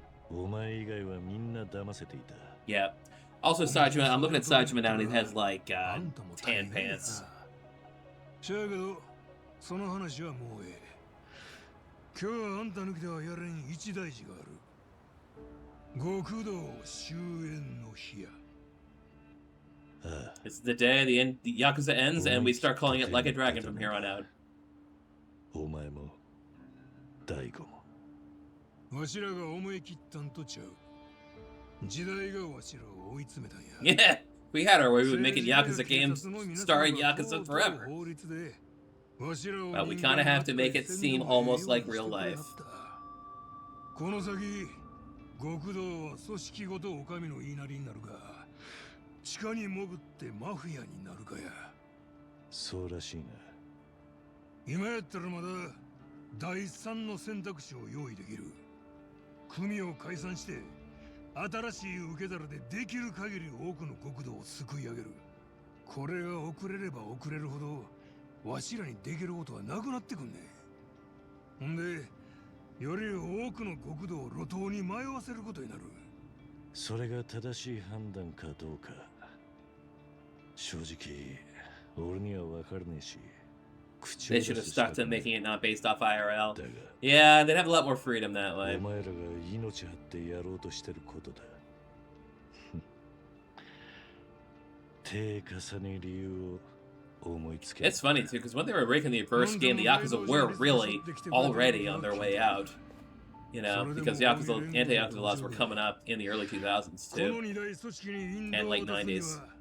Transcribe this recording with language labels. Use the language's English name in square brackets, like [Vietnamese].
[Japanese] お前以外はみんな騙せていた。 [English] Yeah. Also Sajima, I'm looking at Sajima now and he has like tan pants. [Japanese] しゃあけど、その話はもうええ。今日はあんた抜きではやれん一大事がある。極道終焉の日や。 [English] It's the day the Yakuza ends and we start calling it Like a Dragon from here on out. [Japanese] お前も大悟も。わしらが思い切ったんとちゃう。時代がわしらを追い詰めたんや。 [English] Yeah, we had our way with making Yakuza games starring Yakuza forever. But we kind of have to make it seem almost like real life. [Japanese] この先、極道は組織ごとお上の言いなりになるが、地下に潜ってマフィアになるかや。そうらしいな。今やったらまだ第三の選択肢を用意できる。組を解散して、新しい受け皿でできる限り多くの極道を救い上げる。これが遅れれば遅れるほど、わしらにできることはなくなってくんね。ほんで、より多くの極道を路頭に迷わせることになる。それが正しい判断かどうか。正直、俺には分からねえし。 [English] They should have stuck to making it not based off IRL. Yeah, they'd have a lot more freedom that way. [Japanese] お前らが命張ってやろうとしてることだ。 [English] It's funny too, because when they were making the first game, the Yakuza were really already on their way out. You know, because Yakuza, anti-Yakuza laws were coming up in the early 2000s too, and late 90s.